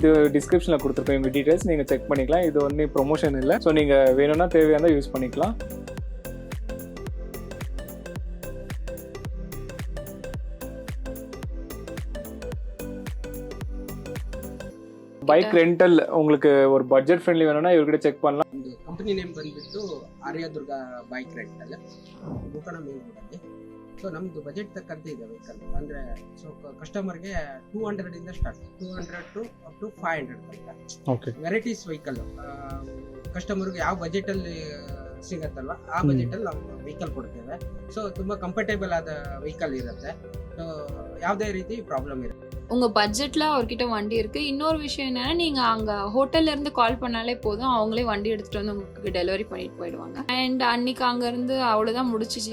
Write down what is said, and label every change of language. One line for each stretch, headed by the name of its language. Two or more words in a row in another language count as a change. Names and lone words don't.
Tamil: இது டிஸ்கிரிப்ஷனில் கொடுத்துருக்கோம் இவங்க டீட்டெயில்ஸ், நீங்கள் செக் பண்ணிக்கலாம். இது வந்து ப்ரொமோஷன் இல்லை. ஸோ நீங்கள் வேணும்னா தேவையான யூஸ் பண்ணிக்கலாம்.
English: bike rental
Tamil: உங்களுக்கு ஒரு
English: budget friendly
Tamil: வேணும்னா ಇವ್ರಗಡೆ ಚೆಕ್ பண்ணலாம்.
Kannada: ಒಂದು
English: company name
Kannada: ಬಂದ್ಬಿಟ್ಟು ಆರ್ಯದುರ್ಗ ಬೈಕ್ ರೆಂಟಲ್ ಗೋಕರ್ಣ ಮೇನ್ ರೋಡಲ್ಲಿ. ಸೊ ನಮ್ದು ಬಜೆಟ್ ತಕ್ಕಂತೆ ಇದೆ ವೆಹಿಕಲ್. ಅಂದರೆ ಸೊ ಕಸ್ಟಮರ್ಗೆ 200 ಇಂದ ಸ್ಟಾರ್ಟ್, 200 to
English: up to
Kannada: 500 ತನಕ. ಓಕೆ,
English: varieties vehicle
Kannada: ಕಸ್ಟಮರ್ಗೆ ಯಾವ ಬಜೆಟಲ್ಲಿ ಸಿಗತ್ತಲ್ವ ಆ ಬಜೆಟಲ್ಲಿ ನಾವು ವೆಹಿಕಲ್ ಕೊಡ್ತೇವೆ. ಸೊ ತುಂಬ ಕಂಫರ್ಟೇಬಲ್ ಆದ ವೆಹಿಕಲ್ ಇರುತ್ತೆ. ಸೊ ಯಾವುದೇ ರೀತಿ ಪ್ರಾಬ್ಲಮ್ ಇರುತ್ತೆ.
Tamil: உங்கள் பட்ஜெட்டில் அவர்கிட்ட வண்டி இருக்குது. இன்னொரு விஷயம் என்னென்னா, நீங்கள் அங்கே ஹோட்டல்லேருந்து கால் பண்ணாலே போதும், அவங்களே வண்டி எடுத்துகிட்டு வந்து உங்களுக்கு டெலிவரி பண்ணிட்டு போயிடுவாங்க. அண்ட் அன்றைக்கி அங்கேருந்து அவ்வளோதான் முடிச்சிச்சு.